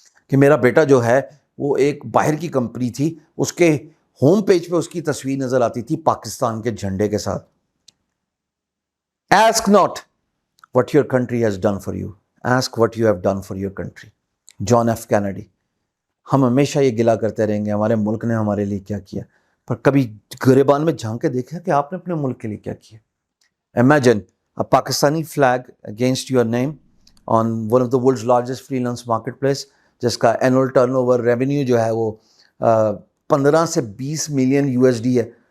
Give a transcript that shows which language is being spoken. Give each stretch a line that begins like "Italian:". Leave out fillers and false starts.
Urdu: کہ میرا بیٹا جو ہے وہ ایک باہر کی کمپنی تھی، اس کے ہوم پیج پہ اس کی تصویر نظر آتی تھی پاکستان کے جھنڈے کے ساتھ.
English: Ask not what your country has done for you, ask what you have done for your country.
Urdu: John F Kennedy. ہم ہمیشہ یہ گلا کرتے رہیں گے ہمارے ملک نے ہمارے لیے کیا کیا، پر کبھی گریبان میں جھانک کے دیکھا کہ آپ نے اپنے ملک کے لیے کیا کیا.
English: Imagine a Pakistani flag against your name, on one of the world's largest freelance marketplace,
Urdu: جس کا اینول ٹرن اوور ریونیو جو ہے وہ 15 سے 20 ملین USD ہے.